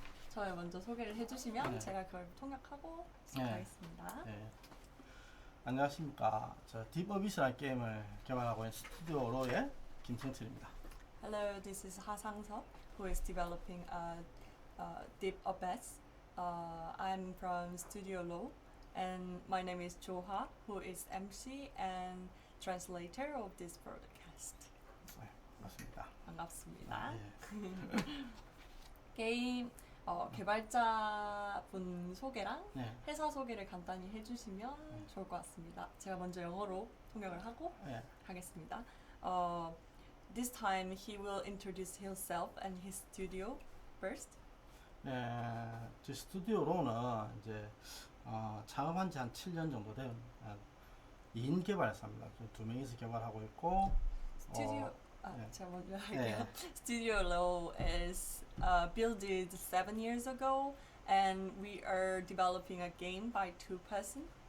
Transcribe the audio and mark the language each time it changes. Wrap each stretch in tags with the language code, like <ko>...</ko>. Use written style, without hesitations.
<ko>저를 먼저 소개를 해주시면 네. 제가 그걸 통역하고 시작하겠습니다. 네. 안녕하십니까. 저 딥어비스라는 게임을 개발하고 있는 스튜디오로의 김승철입니다.</ko> <en>Hello, this is Ha Sang-seop, who is developing Deep Abyss. I'm from Studiolo, and my name is Jo-ha, who is MC and translator of this broadcast.</en> <ko>네, 반갑습니다. 반갑습니다. 예. 게임 개발자분 소개랑 네. 회사 소개를 간단히 해주시면 좋을 것 같습니다. 제가 먼저 영어로 통역을 하고 네. 하겠습니다.</ko> <en>This time he will introduce himself and his studio first.</en> <ko>네, 제 스튜디오로는 이제 창업한 지 한 7년 정도 된 2인 개발사입니다. 두 명이서 개발하고 있고 네. 제가 먼저 할게요.</ko> <en>Studiolo is built 7 years ago, and we are developing a game by 2 persons.</en>